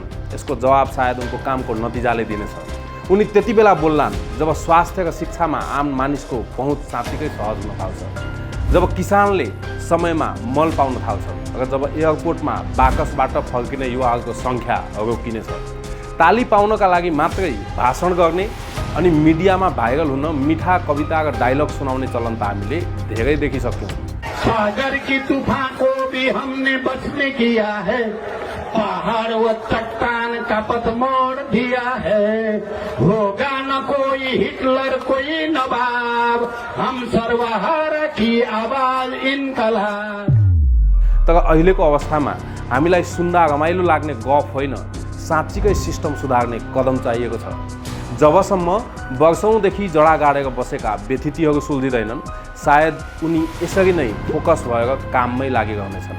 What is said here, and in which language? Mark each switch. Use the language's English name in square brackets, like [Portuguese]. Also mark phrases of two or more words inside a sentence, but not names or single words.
[Nepali] यसको जवाब सायद उनको कामको नतिजाले दिनेछ। उनी त्यति बेला बोल्लान् जब स्वास्थ्य र शिक्षामा आम मानिसको पहुँच साँच्चीकै सहज हुन थाल्छ, जब किसानले समयमा मल पाउन थाल्छ र जब एयरपोर्टमा बाकसबाट फर्किने युवाहरूको सङ्ख्या रोकिनेछ। ताली पाउनका लागि मात्रै भाषण गर्ने अनि मिडियामा भाइरल हुन मिठा कविता र डायलग सुनाउने चलन त हामीले धेरै देखिसक्यौँ। [Hindi] सागर की तूफान को भी हमने बस में किया है, पहाड़ व चट्टान का पथ मोड़ दिया है। होगा न कोई हिटलर कोई नवाब, हम सर्वहारा की आवाज इनकलाब। [Nepali] तर अहिलेको अवस्थामा हामीलाई सुन्दा रमाइलो लाग्ने गफ होइन, साँच्चीकै सिस्टम सुधार्ने कदम चाहिएको छ। जबसम्म वर्षौँदेखि जडा गाडेर बसेका व्यथितिहरू सुल्झिँदैनन्, सायद उनी यसरी नै फोकस भएर काममै लागिरहनेछन्।